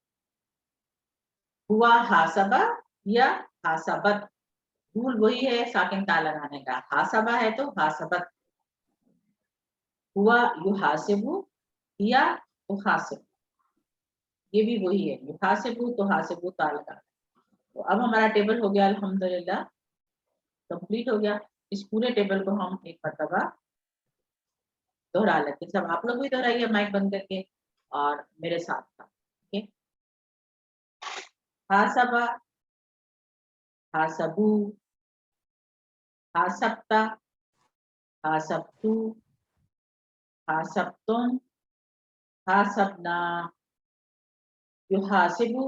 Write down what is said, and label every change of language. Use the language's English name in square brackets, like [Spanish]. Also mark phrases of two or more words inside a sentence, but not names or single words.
[Hindi] हुआ हासबा या हासबत, रूल वही है साकिन ता लगाने का, हासबा है तो हासबत, हुआ युहासिबु या तुहासिब, ये भी वही है, [Arabic] يحاسب تحاسب [Hindi] ता लगा। तो अब हमारा टेबल हो गया अल्हम्दुलिल्लाह, कंप्लीट हो गया। इस पूरे टेबल को हम एक मरतबा दोहरा लेते हैं, सब आप लोग भी दोहराइए माइक बंद करके और मेरे साथ था, ठीक है। [Arabic] حاسب، حاسبوا، حاسبت، حاسبت، حاسبتن، حاسبنا، يحاسب,